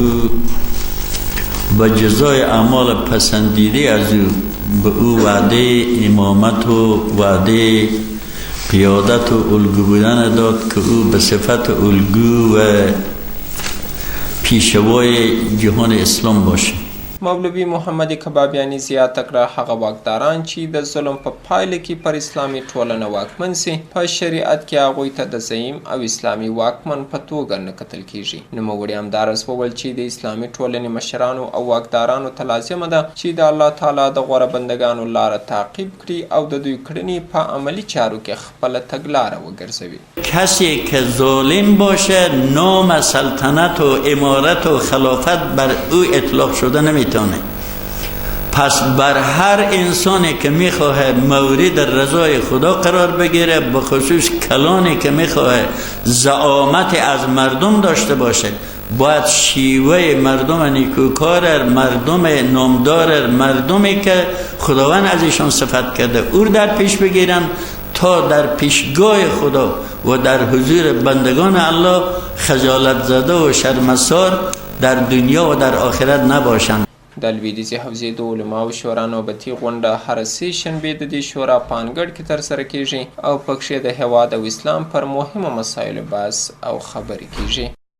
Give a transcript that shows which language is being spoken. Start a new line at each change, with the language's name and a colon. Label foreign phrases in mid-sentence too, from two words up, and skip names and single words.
Persian: و جزای اعمال پسندیده از او به او وعده امامت و وعده قیادت و الگو بودن داد که او به صفت الگو و پیشوای جهان اسلام باشه.
Pashto: مولوي محمد کبابیاني زیاته کړه هغه واکداران چې د ظلم په پایله کې پر اسلامي ټولنه واکمن سي په شریعت کې هغوی ته د زعیم او اسلامي واکمن په توګه نه کتل کیږي. نوموړي همداراز وویل چې د اسلامي ټولنې مشرانو او واکدارانو ته لازمه ده چې د الله تعالی د غوره بندګانو لاره تعقیب کړي او د دوی کړنې په عملي چارو کې خپله تګلاره وګرځوي.
Persian: کسی که ظالم باشه نام سلطنت و امارت و خلافت بر او اطلاق شده نمیتونه. پس بر هر انسانی که میخواه مورد رضای خدا قرار بگیره، به خصوص کلانی که میخواه زعامت از مردم داشته باشه، باید شیوه مردم نیکوکار، مردم نامدار، مردمی که خداوند از ایشان صفت کرده او در پیش بگیرن تا در پیشگاه خدا و در حضور بندگان الله خجالت زده و شرمسار در دنیا و در آخرت نباشند.
Pashto: د لویدیځې حوزې د علماو شورا نوبتي غونډه هره سه شنبې د دې شورا په انګړ کې ترسره کیږي او پکښې د هېواد او اسلام پر مهمو مسایلو بحث او خبرې کیږي.